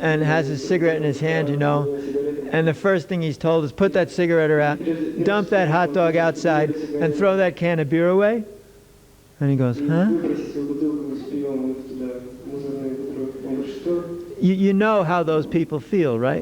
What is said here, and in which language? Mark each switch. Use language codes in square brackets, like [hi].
[en] and has a cigarette in his hand, you know, and the first thing he's told is put that cigarette out, dump that hot dog outside, and throw that can of beer away. And he goes, huh? [ru] выбросить свою бутылку с пивом туда, мусорное ведро. Он говорит, что? [en] You know how those people feel, right?